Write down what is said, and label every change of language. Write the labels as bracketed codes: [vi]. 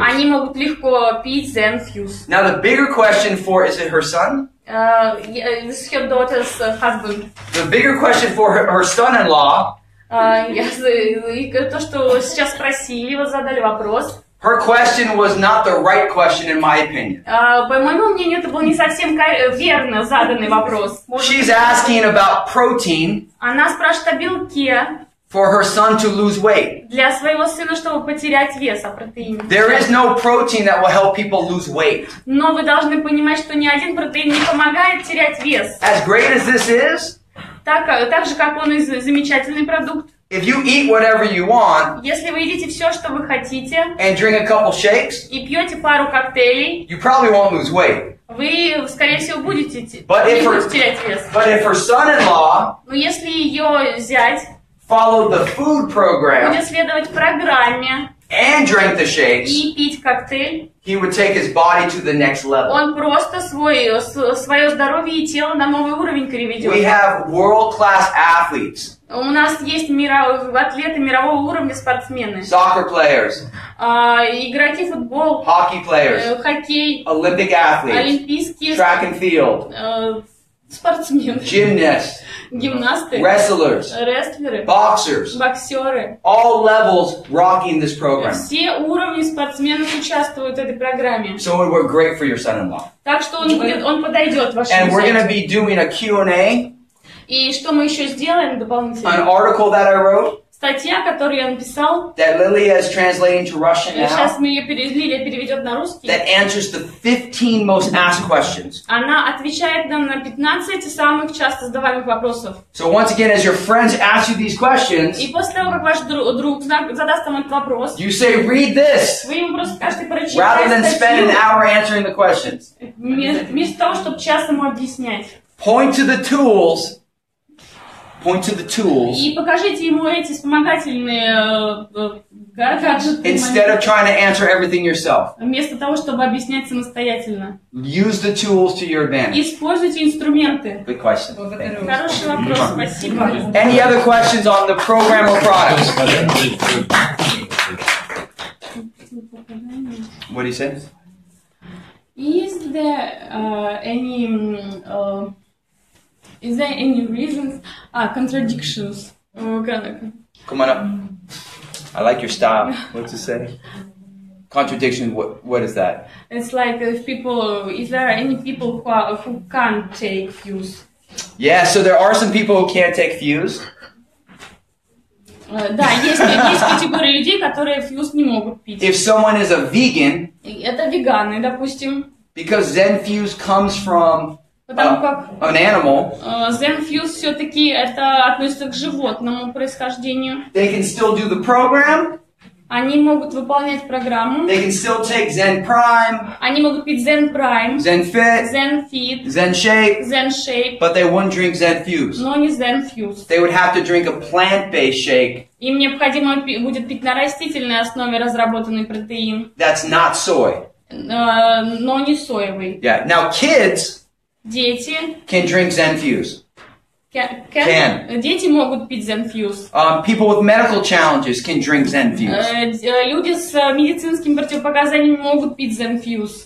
[ru] они могут легко пить ZEN-фьюз. [en] Now the bigger question for, is it her son? This is her daughter's husband. The bigger question for her son-in-law, [ru] И то, что сейчас спросили, вот задали вопрос. [en] her question was not the right question in my opinion. [ru] По моему мнению, это был не совсем верно заданный вопрос. [en] She's asking about protein [ru] Она спрашивает о белке [en] for her son to lose weight. [ru] для своего сына, чтобы потерять вес, о протеине. [en] There is no protein that will help people lose weight. [ru] Но вы должны понимать, что ни один протеин не помогает терять вес. [en] As great as this is, [ru] Так же, как он и замечательный продукт. [en] if you eat whatever you want [ru] Если вы едите все, что вы хотите, [en] and drink a couple shakes, [ru] и пьете пару коктейлей, [en] you probably won't lose weight. [ru] вы, скорее всего, будете [en] But if [ru] терять вес. [en] her son-in-law [ru] Но если ее зять [en] followed the food program [ru] будет следовать программе [en] and drank the shakes, [ru] и пить коктейль, [en] he would take his body to the next level. [ru] он просто свое здоровье и тело на новый уровень переведет. [en] We have world-class athletes, [ru] У нас есть атлеты мирового уровня, спортсмены, [en] soccer players, [ru] игроки футбол, [en] hockey players, [ru] хоккей, [en] Olympic athletes, [ru] олимпийские [en] track and field, [ru] спортсмены, [en] gymnasts, [ru] гимнасты, [en] wrestlers, [ru] рестлеры, [en] boxers, [ru] боксеры. [en] all levels rocking this program. [ru] Все уровни спортсменов участвуют в этой программе. [en] So it would work great for your son-in-law. [ru] Так что он подойдет вашему [en] And we're going to [ru] зятю. [en] be doing a Q&A, [ru] И что мы еще сделаем [en] an [ru] дополнительно? [en] article that I wrote [ru] Статья, которую я написал, [en] that Lilia is translating to Russian [ru] сейчас [en] now, [ru] Лилия переведет на русский. [en] that answers the 15 most asked questions. [ru] Она отвечает нам на 15 самых часто задаваемых вопросов. [en] So once again, as your friends ask you these questions, [ru] И после того, как ваш друг задаст вам этот вопрос, [en] you say, read this, [ru] вы ему просто скажете прочитать [en] rather than spend an hour answering the questions. [ru] вместо того, чтобы час ему объяснять. [en] Point to the tools. Point to the tools [ru] И покажите ему эти вспомогательные гаджеты, [en] instead of trying to answer everything yourself. [ru] вместо того, чтобы объяснять самостоятельно. [en] Use the tools to your advantage. [ru] Используйте инструменты. [en] Good question. Thank you. [ru] Хороший вопрос, спасибо. [en] Any other questions on the program or products? What do you say? Is there any reasons, contradictions? Come on up. I like your style. What's it say? Contradiction. What is that? It's like if is there any people who can't take fuse? Yeah. So there are some people who can't take fuse. [ru] Да, есть категория людей, которые фьюз не могут пить. [en] If someone is a vegan, [ru] Это веганы, допустим. [en] because ZEN Fuse comes from [ru] Потому как [en] an animal, [ru] ZEN-фьюз все-таки это относится к животному происхождению. [en] they can still do the program. [ru] Они могут выполнять программу. [en] They can still take ZEN Prime, [ru] Они могут пить ZEN Prime, [en] ZEN Fit, [ru] ZEN Fit, [en] ZEN Shape, [ru] ZEN Shape, [en] but they wouldn't drink ZEN Fuse. [ru] но не ZEN Fuse. [en] They would have to drink a plant-based shake [ru] Им необходимо будет пить на растительной основе разработанный протеин, [en] that's not soy. [ru] но не соевый. [en] Yeah. Now kids [ru] Дети [en] can drink ZEN Fuse. Can. [ru] Дети могут пить ZEN-Fuse. [en] People with medical challenges can drink ZEN-Fuse. [ru] Люди с медицинскими противопоказаниями могут пить ZEN-Fuse.